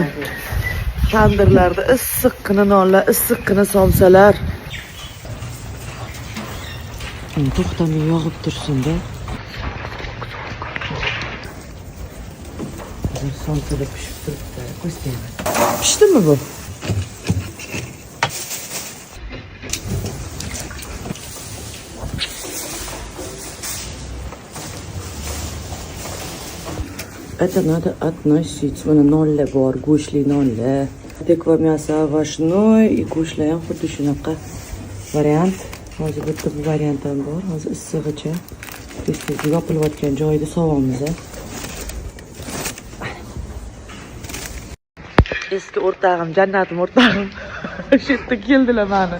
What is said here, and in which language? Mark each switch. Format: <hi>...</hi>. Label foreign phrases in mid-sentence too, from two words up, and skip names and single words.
<uz>Tandirlarda issiqqina nonlar, issiqqina somsalar. To'xtamay yog'ib tursin-da. Somsada pishib turibdi. Qo'shmaymiz. Pishdimi bu?</uz> <ru>Это надо относить.</ru> <uz>Mana nonlar bor, go'shtli nonlar. Tekva</uz> <ru>мясо овощной и</ru> <uz>go'shtlar ham xuddi shunaqa variant. Hozir bitta bu variant ham bor. Hozir issig'icha tez-tez yopilayotgan joyida sovamiz. Eski o'rtog'im, jannatim o'rtog'im. Shu yerda keldilar meni.</uz>